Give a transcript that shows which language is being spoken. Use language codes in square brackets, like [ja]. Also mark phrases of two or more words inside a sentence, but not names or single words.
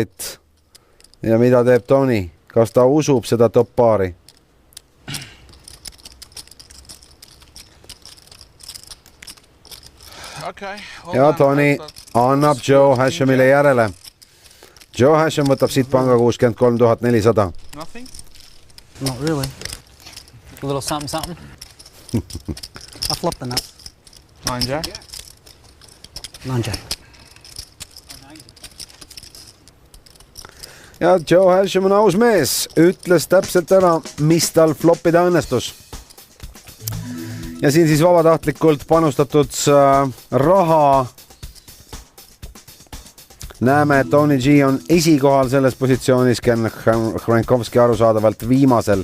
[et] Ja mida teeb Tony? Kas ta usub seda top paari? Okay, ja Tony annab Joe Hashemile järele. Joe Hashem võtab siit panga 63 400. [en] Nothing? Not really. A little something. I flopped the nut. 9 jack? 9 jack. [et] Ja Joe Hashem on aus mees, ütles täpselt ära, mis tal flopida õnnestus. Ja siin siis vabatahtlikult panustatud raha. Näeme, et Tony G on esikohal selles positsioonis, Ken Hrankovski arusaadavalt viimasel.